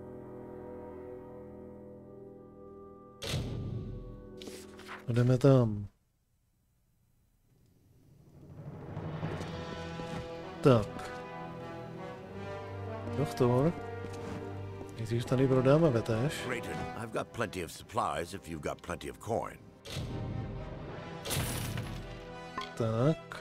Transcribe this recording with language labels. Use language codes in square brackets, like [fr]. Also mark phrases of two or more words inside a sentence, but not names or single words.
[cs] Jdeme tam. Tak. Doktor. Nejdřív tady prodáme vetež. [en] I've got plenty of supplies if you've got plenty of coin. [cs] Tak.